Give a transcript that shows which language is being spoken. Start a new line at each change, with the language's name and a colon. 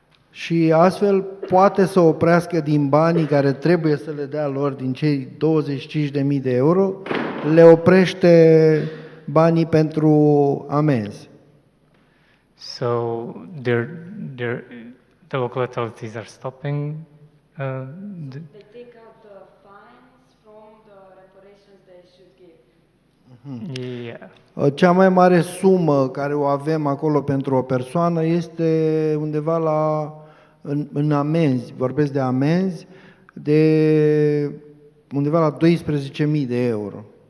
Romanian: Și astfel poate să oprească din banii care trebuie să le dea lor, din cei 25.000 de euro, le oprește banii pentru amenzi.
English: So the local authorities are stopping They take out the fines from the reparations they should give. Yeah.
Romanian: Cea mai mare sumă care o avem acolo pentru o persoană este undeva în amenzi, vorbesc de amenzi, de undeva la 12.000 de euro.